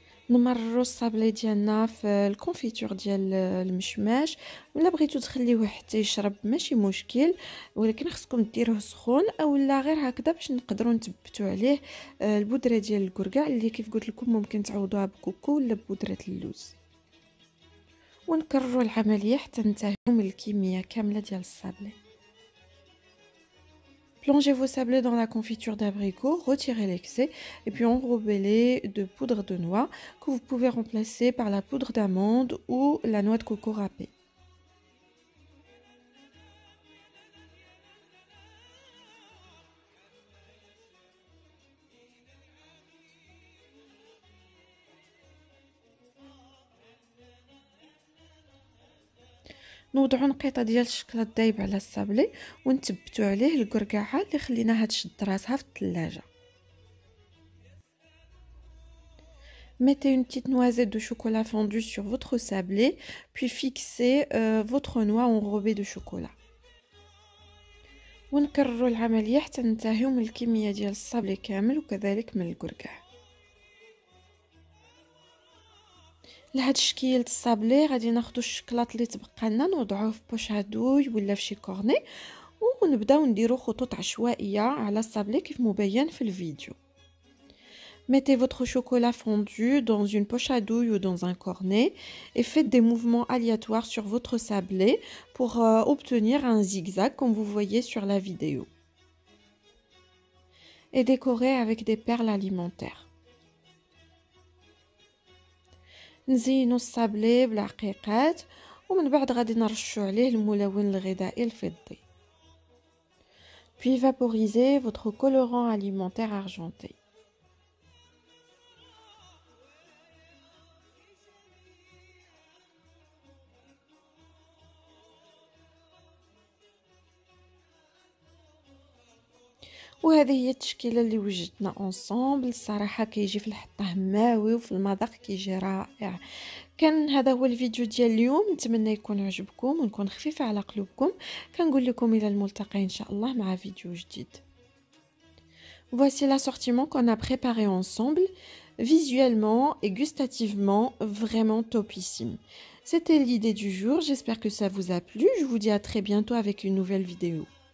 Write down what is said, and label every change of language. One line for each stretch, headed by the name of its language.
Arabic: نمرروا الصابلي ديالنا في الكونفيتور ديال المشماش، ولا بغيتو تخليوه حتى يشرب ماشي مشكل، ولكن خصكم ديروه سخون اولا غير هكذا باش نقدروا نثبتوا عليه البودره ديال الكركاع اللي كيف قلت لكم ممكن تعوضوها بكوكو ولا ببودره اللوز. ونكرروا العمليه حتى ننتهيو من الكميه كامله ديال الصابلي.
French: Plongez vos sablés dans la confiture d'abricot, retirez l'excès et puis enrobez-les de poudre de noix que vous pouvez remplacer par la poudre d'amande ou la noix de coco râpée.
Arabic: نوضعوا نقيطه ديال الشوكولاط دايب على الصابلي ونثبتوا عليه الكركاعه اللي خليناها تشد راسها في الثلاجه.
French: Mettez une petite noisette de chocolat fondu sur votre sablé, puis fixez votre noix enrobée de chocolat.
Arabic: ونكرروا العمليه حتى ننتهيو من الكميه ديال الصابلي كامل وكذلك من الكركاع. لهاد الشكل الصابلي غادي ناخدو الشكلاط اللي تبقى لنا نوضعوه في بوش عدوي ولا في شي كورني ونبداو نديرو خطوط عشوائيه على الصابلي كيف مبين في الفيديو.
French: Mettez votre chocolat fondu dans une poche à douille ou dans un cornet et faites des mouvements aléatoires sur votre sablé pour obtenir un zigzag comme vous voyez sur la vidéo. Et décorez avec des perles alimentaires.
Arabic: نزينوا الصابلي بالعقيقات ومن بعد غادي نرشوا عليه الملون الغذائي الفضي.
French: Puis vaporisez votre colorant alimentaire argenté.
Arabic: وهذه هي التشكيله اللي وجدنا اونصومبل. الصراحه كيجي في الحطه هماوي وفي المذاق كيجي رائع. كان هذا هو الفيديو ديال اليوم، نتمنى يكون عجبكم ونكون خفيفه على قلوبكم. كنقول لكم الى الملتقى ان شاء الله مع فيديو جديد.
French: Voici l'assortiment qu'on a préparé ensemble, visuellement et gustativement vraiment topissime. C'était l'idée du jour, j'espère que ça vous a plu. Je vous dis à très bientôt avec une nouvelle vidéo.